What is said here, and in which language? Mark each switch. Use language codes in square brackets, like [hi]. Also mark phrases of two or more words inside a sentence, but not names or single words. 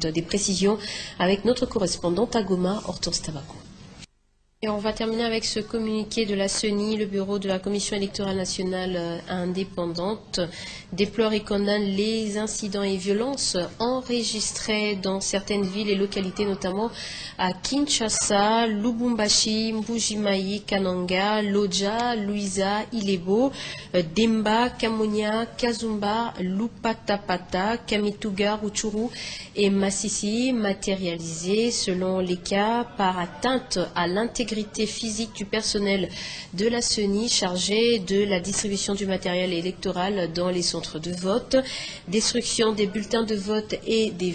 [fr] Des précisions avec notre correspondante à Goma, Hortense Tabaco. Et on va terminer avec ce communiqué de la CENI. Le bureau de la Commission électorale nationale indépendante déplore et condamne les incidents et violences enregistrés dans certaines villes et localités, notamment à Kinshasa, Lubumbashi, Mbujimayi, Kananga, Loja, Luiza, Ilebo, Demba, Kamonia, Kazumba, Lupatapata, Kamituga, Rutshuru et Massissi, matérialisés selon les cas par atteinte à l'intégrité physique du personnel de la CENI chargé de la distribution du matériel électoral dans les centres de vote, destruction des bulletins de vote et des